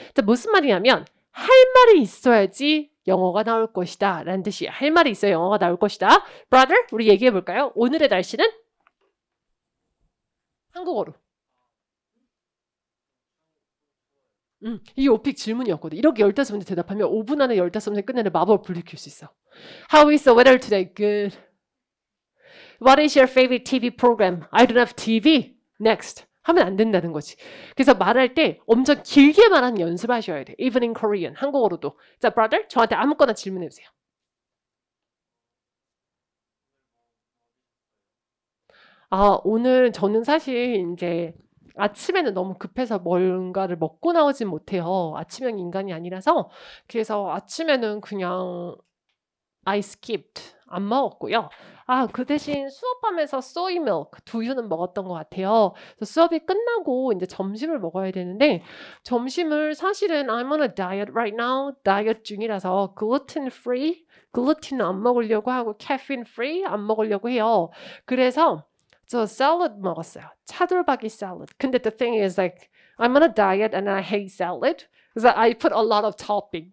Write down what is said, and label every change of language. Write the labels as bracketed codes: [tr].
[ko] 자, 무슨 말이냐면 할 말이 있어야지 영어가 나올 것이다 라는 뜻이에요. 할 말이 있어야 영어가 나올 것이다. Brother, 우리 얘기해 볼까요? 오늘의 날씨는? 한국어로. 이게 오픽 질문이었거든. 이렇게 15문제 대답하면 5분 안에 15문제 끝내는 마법을 불리킬 수 있어. [en] How is the weather today? Good. What is your favorite TV program? I don't have TV. Next. [ko] 하면 안 된다는 거지. 그래서 말할 때 엄청 길게 말하는 연습하셔야 돼. [en] Even in Korean. [ko] 한국어로도. 자, brother, 저한테 아무거나 질문해 보세요. 오늘 저는 사실 이제 아침에는 너무 급해서 뭔가를 먹고 나오진 못해요. 아침형 인간이 아니라서. 그래서 아침에는 그냥 [en] I skipped. [ko] 안 먹었고요. 그 대신 수업하면서 soy milk, 두유는 먹었던 것 같아요. 그래서 수업이 끝나고 이제 점심을 먹어야 되는데 점심을 사실은 [en] I'm on a diet right now. [ko] 다이어트 중이라서 gluten free, 글루틴 안 먹으려고 하고 caffeine free 안 먹으려고 해요. 그래서 저 샐러드 먹었어요. 차돌박이 샐러드. [en] 근데 the thing is like I'm on a diet and I hate salad. 그래서 I put a lot of topping.